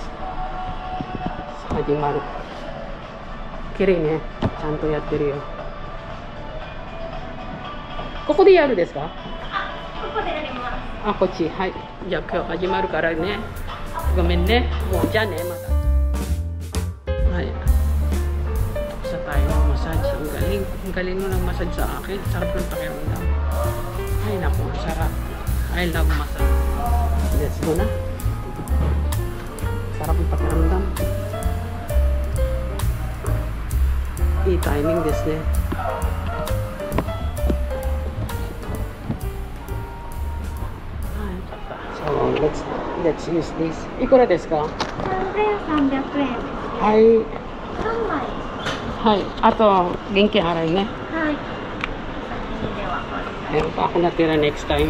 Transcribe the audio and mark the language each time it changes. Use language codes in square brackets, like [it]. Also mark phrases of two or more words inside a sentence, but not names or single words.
[ja] 始まる。綺麗ね。ちゃんとやってるよ。ここでやるですか？ここでやります。あ、こっち。はい。じゃあ今日始まるからね。ごめんね。もうじゃあね、また。 [tl] Ay, tapos na tayo ng massage. Ang galing mo ng massage sa akin. Sarap ng pakiramdam. Ay naku, sarap. [en] I love massage. Let's go na. [tl] Sarap yung pakiramdam. [en] I-timing this ne. So let's use this. [ja] いくらですか? 3300円。はい。 3枚。はい。あと、現金払いね。はい。では、 [tl] Meron pa ako natira [en] next time.